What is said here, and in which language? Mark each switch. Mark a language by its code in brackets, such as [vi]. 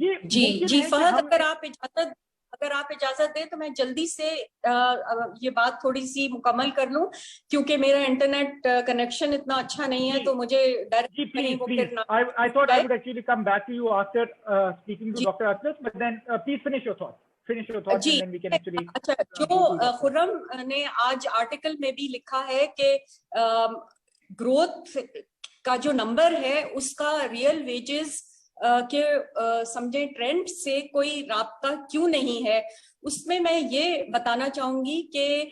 [ur] جی فہد, اگر آپ اجازت دیں تو میں جلدی سے یہ بات تھوڑی سی مکمل کر لوں, کیونکہ میرا انٹرنیٹ کنیکشن اتنا اچھا نہیں ہے, تو مجھے ڈر نہیں وہ پھر [en] I thought I would actually come back to you after speaking to Dr. Atlas, but then please finish your thoughts and then we can actually [ur] اچھا, جو خرم نے آج آرٹیکل میں بھی لکھا ہے کہ گروتھ کا جو نمبر ہے اس کا ریئل ویجز کہ سمجھیں ٹرینڈ سے کوئی رابطہ کیوں نہیں ہے, اس میں یہ بتانا چاہوں گی کہ